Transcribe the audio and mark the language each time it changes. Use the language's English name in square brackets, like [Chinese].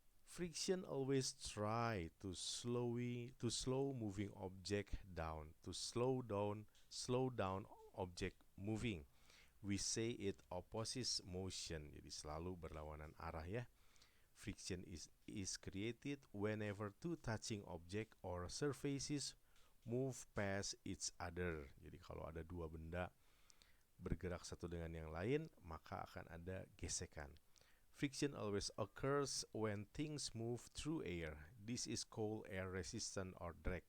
[English] Friction always try to slow moving object down, to slow down object moving. We say it opposes motion, [Indonesian] jadi selalu berlawanan arah ya. [English] Friction is created whenever two touching object or surfaces move past each other. [Indonesian] Jadi kalau ada dua benda bergerak satu dengan yang lain, maka akan ada gesekan. [English] Friction always occurs when things move through air. This is called air resistance or drag.